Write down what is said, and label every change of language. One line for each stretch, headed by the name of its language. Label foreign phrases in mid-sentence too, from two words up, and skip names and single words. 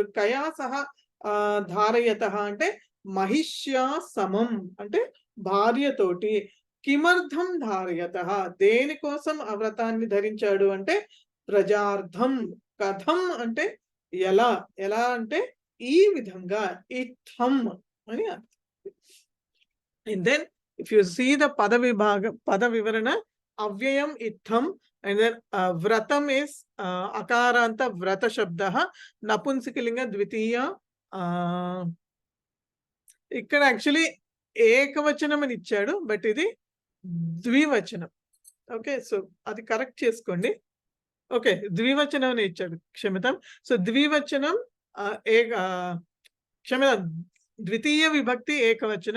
Sanskrit: కయా సహ ధారయతః
Telugu: అంటే
Sanskrit: మహిష్యా సమం
Telugu: అంటే భార్యతోటి.
Sanskrit: కిమర్థం ధారయతః,
Telugu: దేనికోసం ఆ వ్రతాన్ని ధరించాడు అంటే ప్రజార్థం. కథం అంటే ఎలా, ఎలా అంటే ఈ విధంగా, ఇత్థం అని అర్థం.
English: And then if you see the
Sanskrit: पद विवरण, अव्ययम् इत्थम्,
English: and then vratam is
Sanskrit: अकारान्त व्रत शब्दः, नपुंसकलिङ्ग द्वितीया.
Telugu: ఇక్కడ యాక్చువల్లీ ఏకవచనం అని ఇచ్చాడు, బట్ ఇది ద్వివచనం.
English: okay, so
Telugu: అది కరెక్ట్ చేసుకోండి. ఓకే, ద్వివచనం అని ఇచ్చాడు, క్షమితం. సో ద్వివచనం క్షమితం, ద్వితీయ విభక్తి ఏకవచనం.